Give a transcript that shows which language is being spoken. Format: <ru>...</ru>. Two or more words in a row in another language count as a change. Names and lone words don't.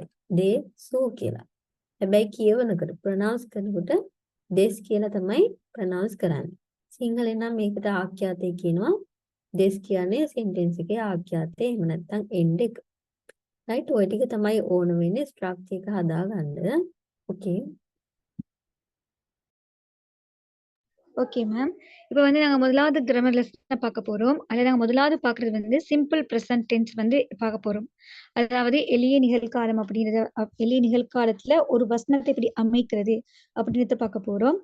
<si>they su කියලා. හැබැයි කියවනකොට pronounce කරනකොට this කියලා තමයි pronounce කරන්නේ. සිංහලෙන් නම් මේකට ආඛ්‍යාතය කියනවා. this කියන්නේ sentence එකේ ආඛ්‍යාතය එහෙම නැත්නම් end එක. right ඔය ටික තමයි ඕන වෙන්නේ structure එක හදාගන්න.</si> <en>okay. okay ma'am.</en> <ta>இப்போ வந்து நாங்க முதலாவது</ta> <en>grammar lesson</en> <ta>பார்க்க போறோம். அதுல நாங்க முதலாவது பார்க்கறது வந்து</ta> <en>simple present tense</en> <ta>வந்து பார்க்க போறோம். அதாவது எளிய நிகழ்காலம் அப்படின்றத எளிய நிகழ்காலத்துல ஒரு வசனத்தை எப்படி அமைக்கிறது அப்படின்றத பார்க்க போறோம்.</ta>